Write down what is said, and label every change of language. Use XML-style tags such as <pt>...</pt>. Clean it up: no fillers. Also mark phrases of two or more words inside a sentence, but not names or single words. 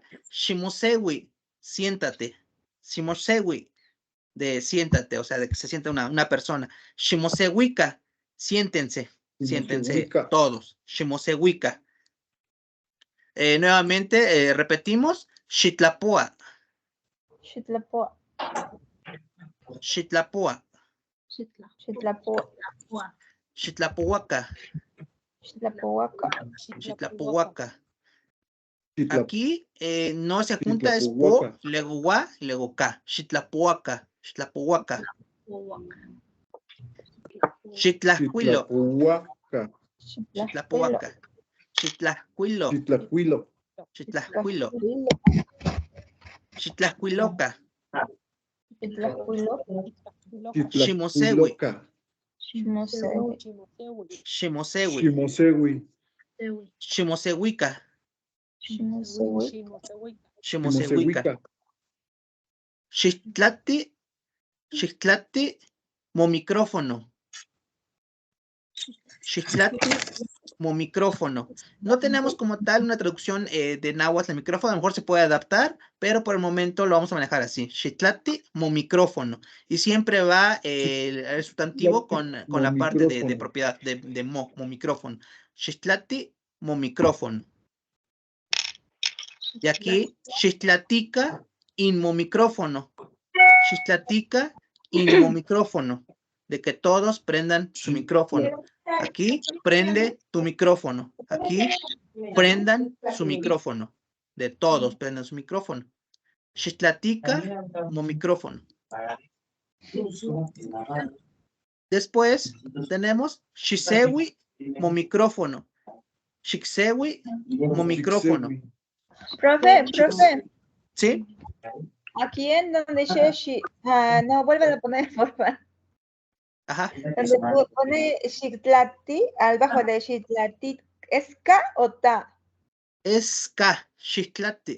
<es>Shimosewi, siéntate. Shimosewi, de siéntate, o sea, de que se sienta una persona. Shimosewika, siéntense todos. Shimosewika. Nuevamente, repetimos.</es> <nah>Xitlapúa. Xitlapúa. Xitlapúa. Xitlapúa. Xitlapuaca. Xitlapúaca. Xitlapuaca.</nah> <es>Aquí no se junta, es po, luego gua, luego ca.</es> <nah>Xitlapuaca. Xitlapuaca. Xitlacuilo. Xitlapuaca. Xitlacuilo. Xitlacuilo. Xitlacuiloca. Ximosewi. Ximosewi. Ximosewika. Ximosewika. Xixtlati, momicrófono. Xixtlati, momicrófono.</nah> <es>No tenemos como tal una traducción de náhuatl al micrófono, a lo mejor se puede adaptar, pero por el momento lo vamos a manejar así.</es> <nah>Xixtlati, momicrófono.</nah> <es>Y siempre va el sustantivo con la parte de propiedad, de momicrófono.</es> <nah>Xixtlati, momicrófono. Y aquí, xixtlatica, inmomicrófono. Xixtlatica, inmomicrófono.</nah> <es>De que todos prendan su micrófono. Aquí, prende tu micrófono. Aquí, prendan su micrófono. De todos prendan su micrófono.</es> <nah>Xixtlatica, momicrófono.</nah> <es>Después, tenemos</es> <nah>xisewi, momicrófono. Xixewi, momicrófono.</nah> <es>Profe. ¿Sí? Aquí en donde Sheshi, no, vuelve a poner, por favor. Ajá. Donde pone Xitlati, al bajo de Xitlati, ¿es K o Ta? Es K, Xitlati.</es>